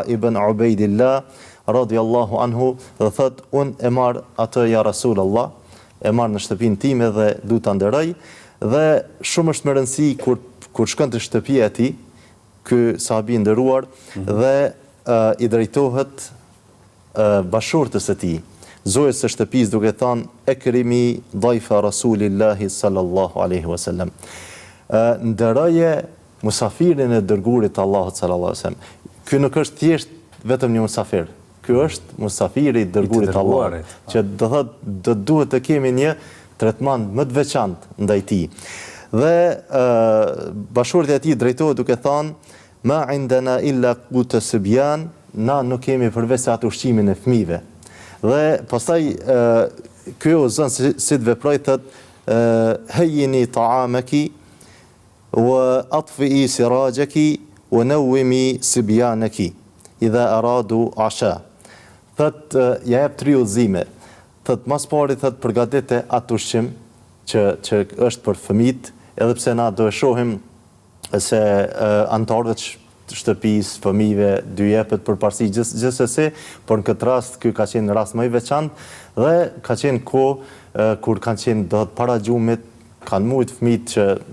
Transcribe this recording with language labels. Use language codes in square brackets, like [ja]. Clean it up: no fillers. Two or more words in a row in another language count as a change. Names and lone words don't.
[sq] ibn Ubaidillah [ar] رضي الله عنه [sq] dhe thot unë e marr atë [ar] يا رسول الله, [sq] e marr në shtëpinë time dhe du ta nderoj, dhe shumë është më rëndësi kur shkon te shtëpia e tij ky sahabi i nderuar dhe i drejtohet bashortës së tij, zojës së shtëpisë, duke thënë [ar] أكرمي ضيف رسول الله صلى الله عليه وسلم. [sq] Nderoje musafirin e dërguarit Allahut [ar] صلى الله عليه وسلم. [sq] Ky nuk është thjesht vetëm një musafir. Ky është musafiri i dërguarit Allahut, që do thotë do duhet të kemi një tretman më të veçantë ndaj tij. Dhe bashortja e tij drejtohet duke thënë [ar] ما عندنا إلا قوت صبيان, [sq] na nuk kemi përveç se atë ushqimin e fëmijëve. Dhe pastaj ky o zon si të veproj, thot [ar] هيئي طعامك وأطفئي سراجك ونومي صبيانك إذا أرادوا عشاء. [sq] Thot ja jep 3 udhëzime. Thot mas pari thot përgatite atë ushqim që është për fëmijët, edhe pse na do e shohim se antarëve të shtëpisë, fëmijëve, dy jepet përparësi gjithsesi, por në këtë rast ky ka qenë rast më i veçantë dhe ka qenë kohë kur kanë qenë do të para gjumit, kanë mujt fëmijët që